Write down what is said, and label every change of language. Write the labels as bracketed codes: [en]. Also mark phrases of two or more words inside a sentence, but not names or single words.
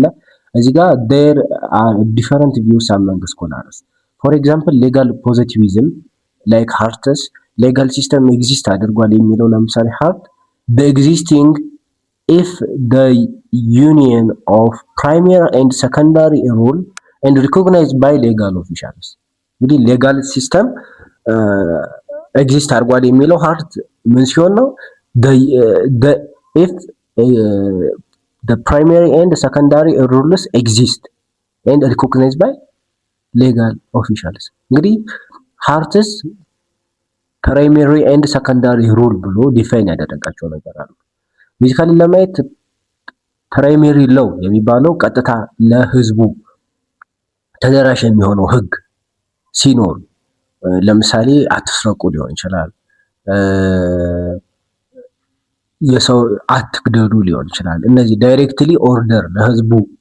[am] እዚህ ጋር [en] there are different views among scholars. For example legal positivism like Hart's legal system exist [am] አድርጓል የሚለው ለምሳሌ ሃርት [en] the existing if the union of primary and secondary rule and recognized by legal officials እንግዲህ legal system exist [am] አድርጓል የሚለው ሃርት ምን ሲሆን ነው [en] if the primary and secondary rules exist and recognized by legal [am] officials እንግዲህ [en] Hart's primary and secondary rule [am] ብሎ ዲፋይን ያደረጋቸው ነገር አሉ። ቤዚካሊ ለማየት [en] primary law [am] የሚባለው ቀጥታ ለህዝቡ ተደራሽ የሚሆነው ህግ ሲኖር ለምሳሌ አትስረቁ ሊሆን ይችላል፣ የሰው አትግደሉ ሊሆን ይችላል። እነዚህ [en] directly order [am] ለህዝቡ